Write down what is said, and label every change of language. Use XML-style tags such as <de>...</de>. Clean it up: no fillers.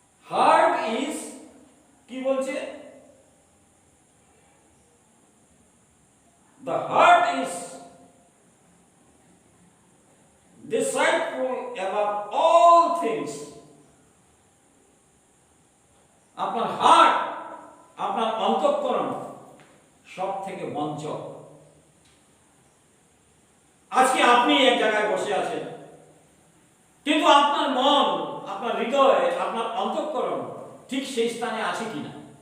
<en>Heart is</en> <bn>কি বলছে?</bn> <en>The heart is deceitful above all things.</en> <bn>আপনার হার্ট, আপনার অন্তঃকরণ সব থেকে বঞ্চক। আজকে আপনি এক জায়গায় বসে আছেন, কিন্তু আপনার মন, আপনার হৃদয়, আপনার অন্তঃকরণ ঠিক সেই স্থানে আছে কিনা?</bn>